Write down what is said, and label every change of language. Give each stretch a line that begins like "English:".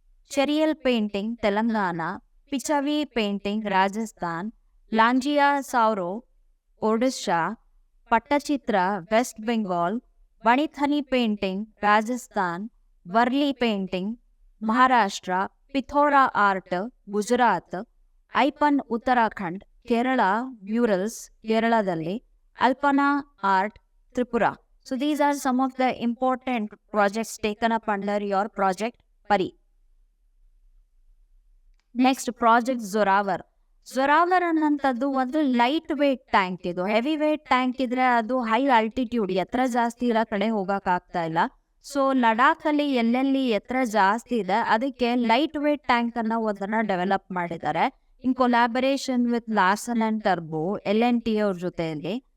Kannada: ಚೆರಿಯಲ್ painting Telangana, ಪಿಚವಿ painting Rajasthan, ಲಾಂಜಿಯಾ ಸೌರೋ Odisha, ಪಟ್ಟಚಿತ್ರ West Bengal, ಬಣಿಥನಿ painting Rajasthan, Warli painting Maharashtra, ಪಿಥೋರಾ art Gujarat, ಐಪನ್ Uttarakhand, Kerala ಮ್ಯೂರಲ್ಸ್ ಕೇರಳದಲ್ಲಿ, ಅಲ್ಪನಾ art Tripura.
English: So these are some of the important projects taken up under your project Pari. Next, project Zorawar.
Kannada: Zorawar ಅನ್ನಂಥದ್ದು ಒಂದು light weight tank. ಇದು heavy wait tank ಇದ್ರೆ ಅದು high altitude, ಎತ್ತರ ಜಾಸ್ತಿ ಇರೋ ಕಡೆ ಹೋಗಕ್ ಆಗ್ತಾ ಇಲ್ಲ. ಸೊ ಲಡಾಖ್ ಅಲ್ಲಿ ಎಲ್ಲೆಲ್ಲಿ ಎತ್ತರ ಜಾಸ್ತಿ ಇದೆ ಅದಕ್ಕೆ ಲೈಟ್ ವೇಟ್ ಟ್ಯಾಂಕ್ ಅನ್ನ ಒಂದನ್ನ ಡೆವಲಪ್ ಮಾಡಿದ್ದಾರೆ
English: in collaboration with
Kannada: Larsen and turbo, LNT ಅವ್ರ ಜೊತೆಯಲ್ಲಿ.